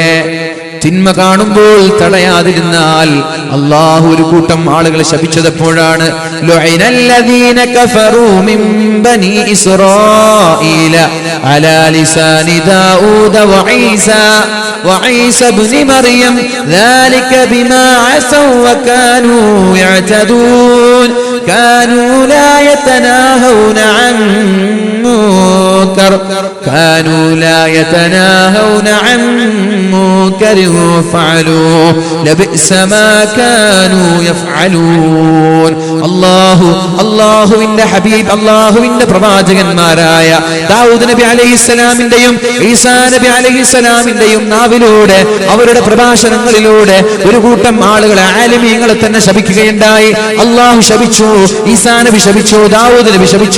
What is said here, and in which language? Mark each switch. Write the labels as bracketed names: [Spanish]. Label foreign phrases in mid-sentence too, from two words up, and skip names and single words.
[Malayalam] തിന്മ കാണുമ്പോൾ തടയാതിരുന്നാൽ അല്ലാഹു ഒരു കൂട്ടം ആളുകളെ ശപിച്ചത് എപ്പോഴാണ്? [Arabic] لعن الذين كفروا من بني إسرائيل على لسان داود وعيسى ابن مريم ذلك بما عصوا وكانوا يعتدون كانوا لا يتناهون عن منكر فعلوا لبئس ما كانوا يفعلون. [Malayalam] അല്ലാഹുവിന്റെ ഹബീബ്, അല്ലാഹുവിന്റെ പ്രവാചകന്മാരായ ദാവൂദ് നബി അലൈഹിസ്സലാമിന്റെയും ഈസാ നബി അലൈഹിസ്സലാമിന്റെയും നാവിലൂടെ, അവരുടെ പ്രഭാഷണങ്ങളിലൂടെ ഒരു കൂട്ടം ആളുകളെ, ആലിമീങ്ങളെ തന്നെ ശപിക്കുകയുണ്ടായി. അല്ലാഹു ശപിച്ചു, ഈസാ നബി ശപിച്ചു, ദാവൂദ് നബി ശപിച്ചു.